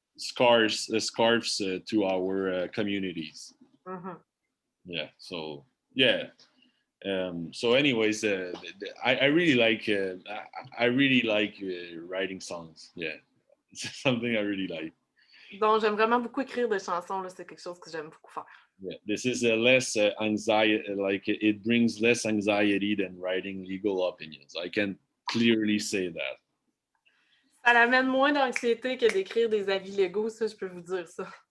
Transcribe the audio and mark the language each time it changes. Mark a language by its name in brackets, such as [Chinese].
[English] Scarves to our communities. Mhm. Yeah. So yeah. So anyways, I really like I really like writing songs. Yeah, it's something I really like. [French] Donc j'aime vraiment beaucoup écrire des chansons. Là, c'est quelque chose que j'aime beaucoup faire. [English] Yeah, this is a less anxiety. Like it brings less anxiety than writing legal opinions. I can clearly say that. [French] Ça l'amène moins d'anxiété que d'écrire des avis légaux, ça, je peux vous dire ça.